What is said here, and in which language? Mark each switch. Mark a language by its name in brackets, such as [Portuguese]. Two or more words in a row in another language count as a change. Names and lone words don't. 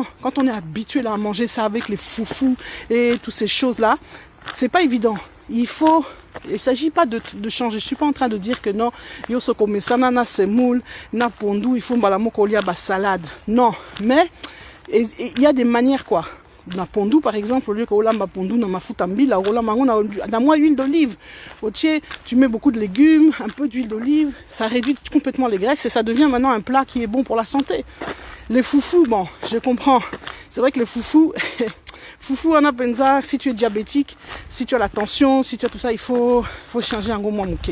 [French] Quand on est habitué là, à manger ça avec les foufous et toutes ces choses-là, c'est pas évident. Il ne s'agit pas de changer. Je suis pas en train de dire que non, [Lingala] yo so [French] comme ça [Lingala] na semoule, na pondou, [French] il faut [Lingala] balamoko lia ba salade. [French] Non, mais il y a des manières quoi. [Lingala] Na pondou [French] par exemple, au lieu que [Lingala] olamba pondou na mafutambi, la olamba na [French] moins huile d'olive. Tu mets beaucoup de légumes, un peu d'huile d'olive, ça réduit complètement les graisses et ça devient maintenant un plat qui est bon pour la santé. Les foufous, bon, je comprends. C'est vrai que les foufous [Swahili] Foufou anapenza, [French] si tu es diabétique, si tu as la tension, si tu as tout ça, il faut changer un gros mouké.